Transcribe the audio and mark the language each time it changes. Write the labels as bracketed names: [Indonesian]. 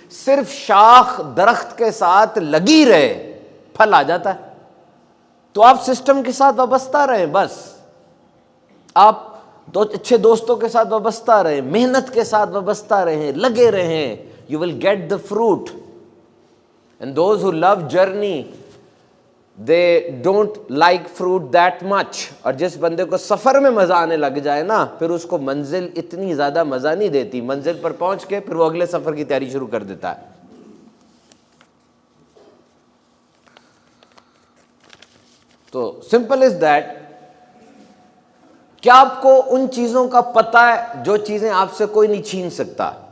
[Urdu] صرف شاخ درخت کے ساتھ لگی رہے، پھل آ جاتا ہے. تو آپ سسٹم کے ساتھ وابستہ رہیں، بس آپ اچھے دوستوں کے ساتھ وابستہ رہیں، محنت کے ساتھ وابستہ رہیں، لگے رہیں، [English] you will get the fruit. And those who love journey, they don't like fruit that much. [Urdu] اور جس بندے کو سفر میں مزہ آنے لگ جائے نا، پھر اس کو منزل اتنی زیادہ مزہ نہیں دیتی، منزل پر پہنچ کے پھر وہ اگلے سفر کی تیاری شروع کر دیتا ہے۔ تو [English] simple as that, [Urdu] کیا آپ کو ان چیزوں کا پتہ ہے جو چیزیں آپ سے کوئی نہیں چھین سکتا؟